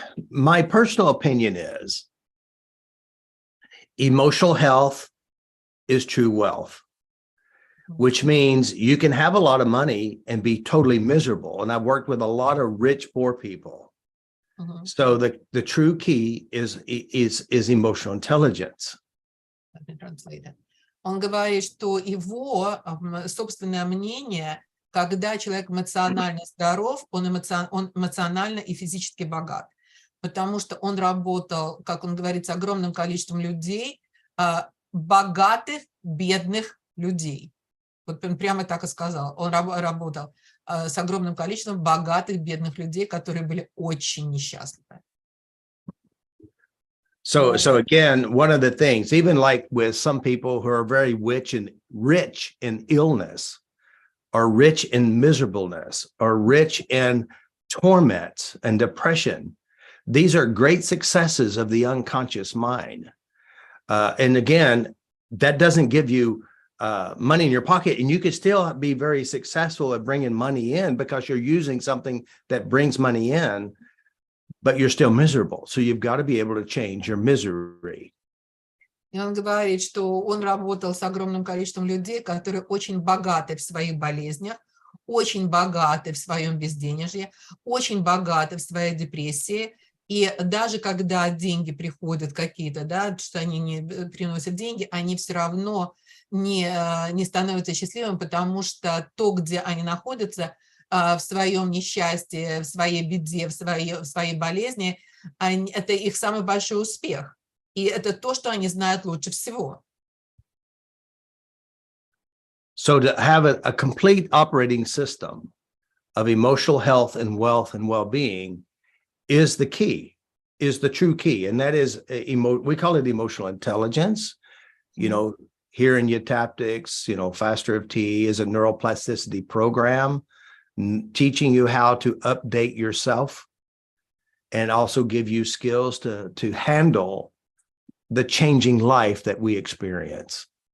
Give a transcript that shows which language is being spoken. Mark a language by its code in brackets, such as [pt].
[en] My personal opinion is emotional health is true wealth, which means you can have a lot of money and be totally miserable. And I've worked with a lot of rich, poor people. So the true key is emotional intelligence. [ru] Он говорит, что его собственное мнение, когда человек эмоционально здоров, он эмоционально и физически богат. Потому что он работал, как он говорит, с огромным количеством людей, богатых, бедных людей. Вот он прямо так и сказал. Он работал с огромным количеством богатых, бедных людей, которые были очень несчастливы. [en] So again, one of the things, even like with some people who are very rich in illness, or rich in miserableness, or rich in torment and depression, these are great successes of the unconscious mind. And again, that doesn't give you money in your pocket, and you could still be very successful at bringing money in because you're using something that brings money in, but you're still miserable. So you've got to be able to change your misery. [ru] И он говорит, что он работал с огромным количеством людей, которые очень богаты в своих болезнях, очень богаты в своем безденежье, очень богаты в своей депрессии. И даже когда деньги приходят какие-то, да, что они не приносят деньги, они все равно не становятся счастливыми, потому что то, где они находятся, в своем несчастье, в своей беде, в своей болезни, это их самый большой успех. И это то, что они знают лучше всего. [en] So to have a complete operating system of emotional health and well-being is the key, is the true key. And that is, we call it emotional intelligence. You know, here in Tappics, Faster of T is a neuroplasticity program, teaching you how to update yourself and also give you skills to handle the changing life that we experience.